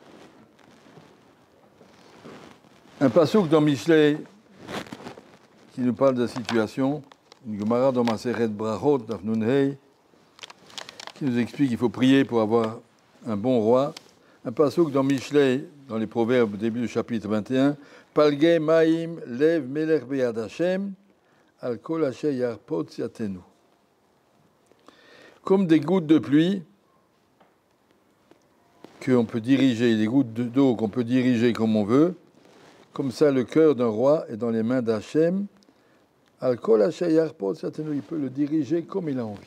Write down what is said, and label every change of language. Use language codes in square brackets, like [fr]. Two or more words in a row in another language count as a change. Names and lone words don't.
[fr] Un passouk dans Mishlei qui nous parle de la situation, une Gemara dans Maseret Brachot, [he] דף נ״ה, [fr] qui nous explique qu'il faut prier pour avoir un bon roi. Un passouk dans Mishlei, dans les Proverbes, au début du chapitre 21, [he] פלגי מים לב מלך ביד ה', על כל אשר יחפוץ יטנו. [fr] Comme des gouttes de pluie qu'on peut diriger, des gouttes d'eau qu'on peut diriger comme on veut, comme ça le cœur d'un roi est dans les mains d'Hachem. [he] על כל אשר יחפוץ יטנו, [fr] il peut le diriger comme il a envie.